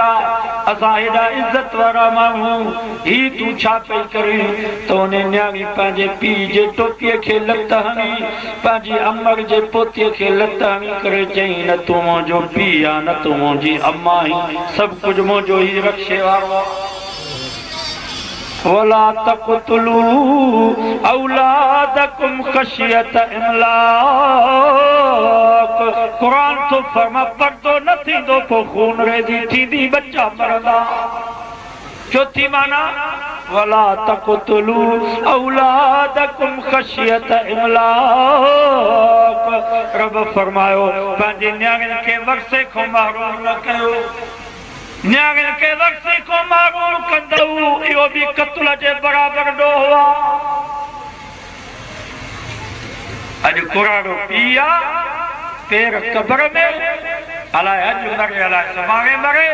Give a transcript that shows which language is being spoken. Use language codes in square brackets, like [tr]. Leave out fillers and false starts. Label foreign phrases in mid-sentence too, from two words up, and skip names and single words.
[sd] असां हेॾा इज़त वारा माण्हू, ही तूं छा पई करी? त उन न्याणी पंहिंजे पीउ जे टोपीअ खे लत हणी, पंहिंजी अमर जे पोतीअ खे लत हणी करे चई, न तूं मुंहिंजो पीउ आहे, न तूं मुंहिंजी अम्मा आहीं, सभु कुझु मुंहिंजो ई रक्शे वारो। [ar] ولا تقتلوا أولادكم خشية إملاق. [sd] क़ुरान तो फरमा पर्दो न थींदो पोइ खून रेज़ी थींदी, बच्चा मरंदा। चौथी माना [ar] ولا تقتلوا أولادكم خشية إملاق. [sd] रब फरमायो पंहिंजे न्याणियुनि खे वक्से खां महरूम न कयो। न्याणियुनि खे वक्से खां महरूम कंदव इहो बि क़त्ल जे बराबर ॾोह आहे। अॼु कुराड़ो पी आहे पेर कब्र में, अलाए अॼु मरे अलाए सुभाणे मरे।